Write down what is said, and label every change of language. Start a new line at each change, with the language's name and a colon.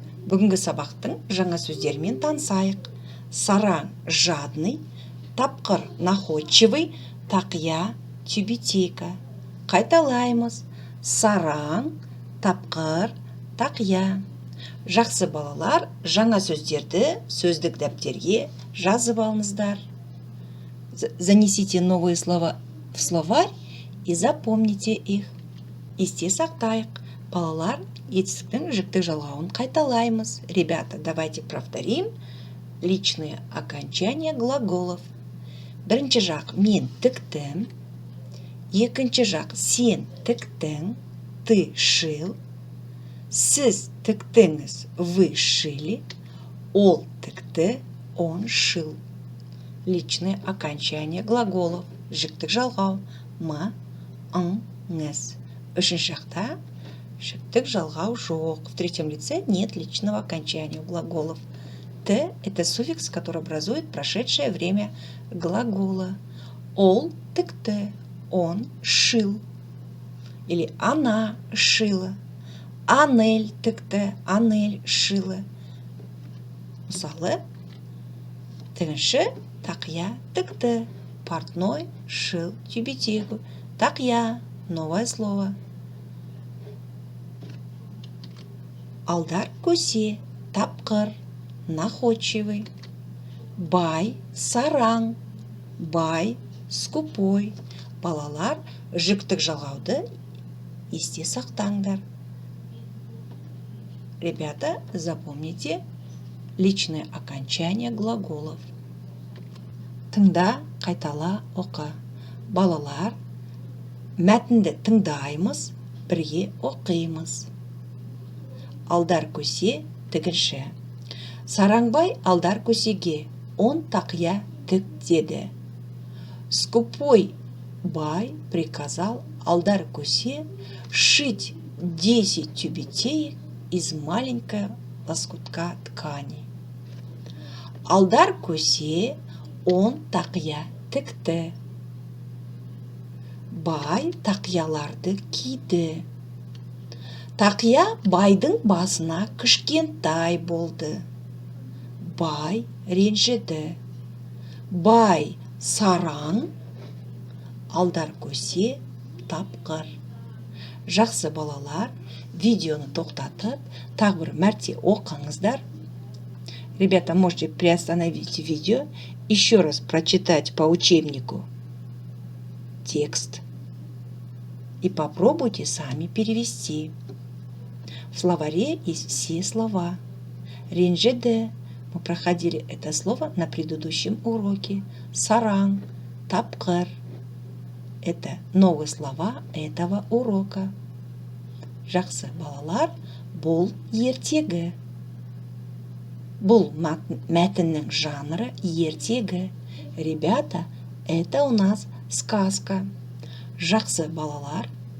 Kazakh: Бүгінгі сабақтың жаңа сөздерімен танысайық. Сараң жадный, тапқыр находчивый, тақия тюбетейка. Қайталаймыз. Сараң, тапқыр, тақия. Жақсы балалар, жаңа сөздерді сөздік дәптерге жазып алыңыздар.
Russian: Занесите новые слова в словарь и запомните их.
Kazakh: Есте сақтайық. Балалар, етістіктің жіктік жалғауын қайталаймыз.
Russian: Ребята, давайте повторим личные окончания глаголов.
Kazakh: Бірінші жақ мен тіктім. Екінші жақ сен тіктің,
Russian: ты шил.
Kazakh: Сіз тіктіңіз,
Russian: вы шили.
Kazakh: Ол тікті,
Russian: он шил. Личные окончания глаголов.
Kazakh: Жіктік жалғау. М, ңыз. Үшінші жақта жіктік жалғау жоқ.
Russian: В третьем лице нет личного окончания у глаголов. Т – это суффикс, который образует прошедшее время глагола.
Kazakh: Ол тікті,
Russian: он шил. Или она шила.
Kazakh: Анель тікті, анель шила. Мысалы, тігінші тақия тікті.
Russian: Портной шил тюбетейку. Тақия – новое слово.
Kazakh: Алдар көсе, тапқыр, находчивый. Бай, сараң, бай, скупой. Балалар, жүктік жалғауды есте сақтаңдар.
Russian: Ребята, запомните личные окончания глаголов.
Kazakh: Тыңда, қайтала, оқы. Балалар, мәтінді тыңдаймыз, бірге оқимыз. Алдар көсе, тігінші. Сараңбай алдар көсеге, он тақия тік деді.
Russian: Скупой бай приказал алдар көсе шить 10 тюбетеек из маленького лоскутка ткани.
Kazakh: Алдар көсе, он тақия тікті. Бай тақияларды киді. Тақия байдың басына кішкентай болды. Бай ренжіді. Бай сараң, алдар көсе тапқыр. Жақсы балалар, видеоны тоқтатып, тағы бір мәрте оқыңыздар.
Russian: Ребята, можете приостановить видео, еще раз прочитать по учебнику текст и попробуйте сами перевести. В словаре есть все слова. Ренжіді. Мы проходили это слово на предыдущем уроке. Сараң, тапқыр. Это новые слова этого урока.
Kazakh: Жақсы балалар, бұл ертегі. Бұл мәтіннің жанры ертегі.
Russian: Ребята, это у нас сказка.
Kazakh: Жақсы балалар.